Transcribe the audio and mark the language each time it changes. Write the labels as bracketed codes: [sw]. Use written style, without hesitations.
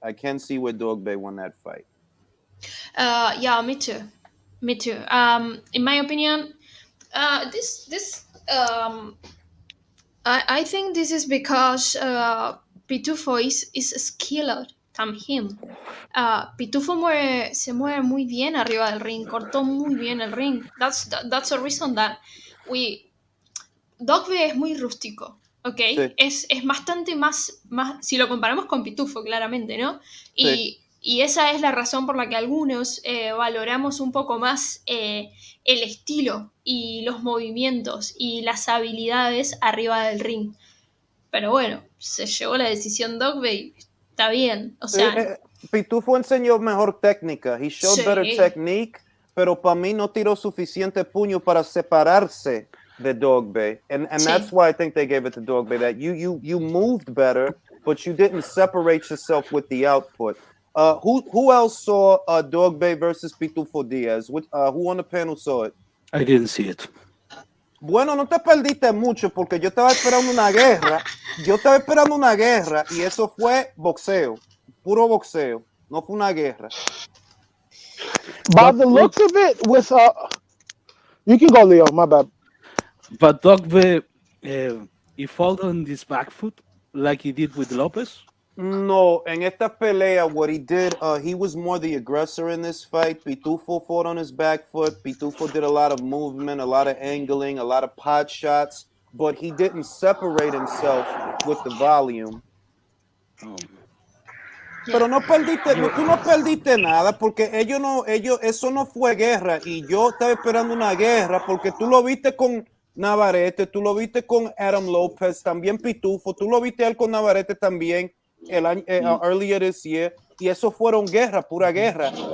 [en] I can see where Dog Bay won that fight. Yeah, me too. Me too. In my opinion, this I think this is because Pitufo is skilled than him. [es] Pitufo se mueve muy bien arriba del ring, cortó muy bien el ring. [en] That's a reason that we Dogbe [es] es muy rústico, ¿ok? Sí. Es bastante más, si lo comparamos con Pitufo, claramente, ¿no? Sí. Y esa es la razón por la que algunos valoramos un poco más el estilo y los movimientos y las habilidades arriba del ring. Pero bueno, se llevó la decisión Dogbe y está bien. O sea, Pitufo enseñó mejor técnica. [en] He showed [es] Sí. [en] better technique, [es] pero para mí no tiró suficiente puño para separarse de Dog Bay. [en] And [es] Sí. [en] that's why I think they gave it to Dog Bay. That you moved better, but you didn't separate yourself with the output. Who else saw Dog Bay versus Pitufo Diaz? Who on the panel saw it? I didn't see it. [es] Bueno, no te perdiste mucho porque yo estaba esperando una guerra. Yo estaba esperando una guerra y eso fue boxeo. Puro boxeo. No fue una guerra. [en] By the looks of it, with you can go, Leo. My bad. But Dogbe, he fought on his back foot like he did with Lopez. [es] No, en esta pelea, [en] what he did, he was more the aggressor in this fight. Pitufo fought on his back foot. Pitufo did a lot of movement, a lot of angling, a lot of pot shots, but he didn't separate himself with the volume. [es] Pero no perdiste, tú no perdiste nada porque eso no fue guerra y yo estaba esperando una guerra porque tú lo viste con Navarrete, tú lo viste con Adam Lopez, también Pitufo, tú lo viste él con Navarrete también [en] earlier this year [es] y eso fueron guerra, pura guerra.